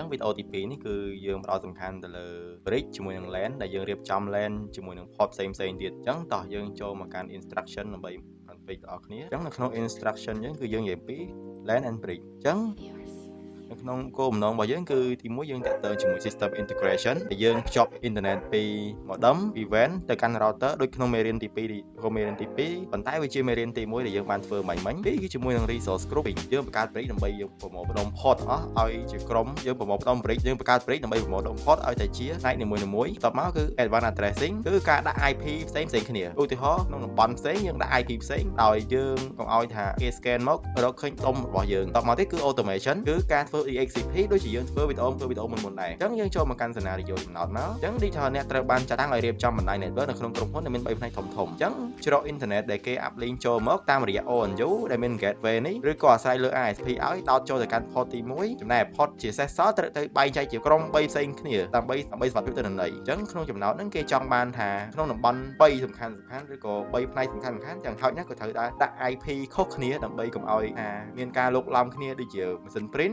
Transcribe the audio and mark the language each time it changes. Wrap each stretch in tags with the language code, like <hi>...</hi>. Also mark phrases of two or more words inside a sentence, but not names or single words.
<km>ងវីដេអូទី2នេះគឺយើងផ្ដោតសំខាន់ទៅលើ bridge ជាមួយនឹង LAN ដែលយើងរៀបចំ LAN ជាមួយនឹង port ផ្សេងៗទៀតអញ្ចឹងតោះយើងចូលមកកាន់ instruction ដើម្បី config ដល់គ្នាអញ្ចឹងនៅក្នុង instruction យើងគឺយើងនិយាយពី</km> <en>LAN and bridge</en> <km>អញ្ចឹងនៅក្នុងគោលបំណងរបស់យើងគឺទី1យើងតាក់ទងជាមួយ</km> <en>system integration</en> <km>ដែលយើងភ្ជាប់ internet ពី modem ពី WAN ទៅកាន់ router ដូចក្នុងមេរៀនទី2ឬមេរៀនទី 2ប៉ុន្តែវាជាមេរៀនទី1ដែលយើងបានធ្វើមិញគឺជាមួយនឹង</km> <en>resource grouping</en> <km>យើងបង្កើត bridge ដើម្បីយើងប្រមូលផ្ដុំ port អស់ឲ្យជាក្រុមយើងប្រមូលផ្ដុំ bridge យើងបង្កើត bridge ដើម្បីប្រមូលផ្ដុំ port ឲ្យតែជាផ្នែកនីមួយៗបន្ទាប់មកគឺ</km> <en>advanced addressing</en> <km>គឺការដាក់ IP ផ្សេងៗគ្នាឧទាហរណ៍ក្នុងតំបន់ផ្សេងយើងដាក់ IP ផ្សេងដោយយើងកុំឲ្យថាគេ scan មករកឃើញដុំរបស់យើងបន្ទាប់មកទៀតគឺ automation គឺការធ្វើ DHCP ដូចជាយើងធ្វើវីដេអូមុនដែរអញ្ចឹងយើងចូលមកកាន់ scenario ចំណោទមកអញ្ចឹង digital អ្នកត្រូវបានចាត់តាំងឲ្យរៀ បចំបណ្ដាញ network នៅក្នុងក្រុមហ៊ុនដែលមាន3ផ្នែកធំៗអញ្ចឹងច្រក internet ដែលគេ uplink ចូលមកតាមរយៈ ONU ដែលមាន gateway នេះឬក៏អាស្រ័យលើ ISP ឲ្យដោតចូលទៅកាន់ port ទី1ចំណែក port ជា sensor ត្រូវទៅបែងចែកជាក្រុម3ផ្សេងគ្នាដើម្បីសុវត្ថិភាពទិន្នន័យអញ្ចឹងក្នុងចំណោទហ្នឹងគេចង់បានថាក្នុងតំបន់3សំខាន់ឬក៏3ផ្នែកសំខាន់យ៉ាងហោចណាស់ក៏ត្រូវដាក់ IP ខុសគ្នាដើម្បីកុំឲ្យថាមានការលុកឡំគ្នាដូចជាម៉ាស៊ីន print</km>